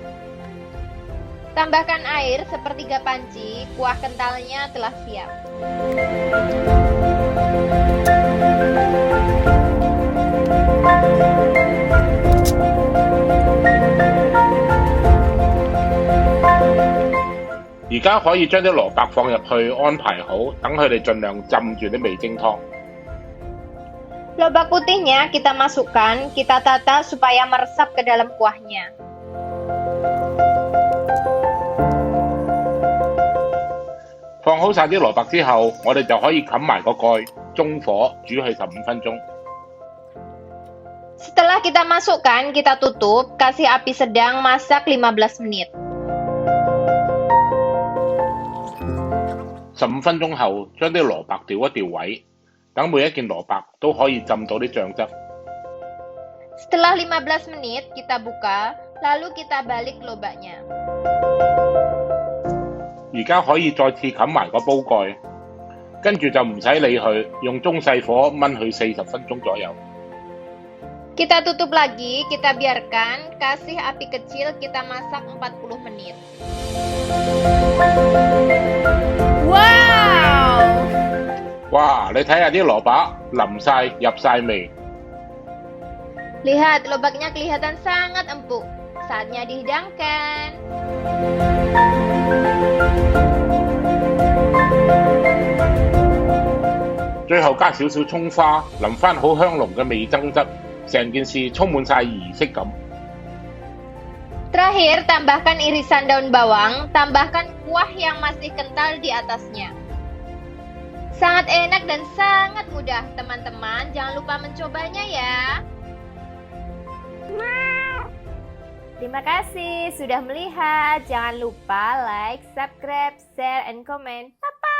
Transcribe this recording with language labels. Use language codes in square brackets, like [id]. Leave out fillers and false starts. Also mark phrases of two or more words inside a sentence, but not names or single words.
[id] Tambahkan air sepertiga panci, kuah kentalnya telah siap. [yue] 而家可以將啲蘿蔔放入去安排好，等佢哋盡量浸住啲味精湯。 [id] Lobak putihnya kita masukkan, kita tata supaya meresap ke dalam kuahnya. [yue] 放好晒啲蘿蔔之後，我哋就可以冚埋個蓋，中火煮佢15分鐘。 [id] Setelah kita masukkan, kita tutup, kasih api sedang, masak 15 menit. [yue] 15 分鐘後，將啲蘿蔔調一調位，等每一件蘿蔔都可以浸到啲醬汁。 [id] Setelah 15 menit, kita buka, lalu kita balik lobaknya. [yue] 而家可以再次冚埋個煲蓋，跟住就唔使理佢，用中細火燜佢40分鐘左右。 [id] Kita tutup lagi, kita biarkan, kasih api kecil, kita masak 40 menit. Wow! [yue] 哇！你睇下啲蘿蔔淋晒入晒味。 [id] Lihat, lobaknya kelihatan sangat empuk. Saatnya dihidangkan. [yue] 最後加少少葱花，淋翻好香濃嘅味噌汁，成件事充滿晒儀式感。 [id] Terakhir, tambahkan irisan daun bawang, tambahkan kuah yang masih kental di atasnya. Sangat enak dan sangat mudah, teman-teman. Jangan lupa mencobanya ya. Terima kasih sudah melihat. Jangan lupa [en] like, subscribe, share, and comment. [id] Bye.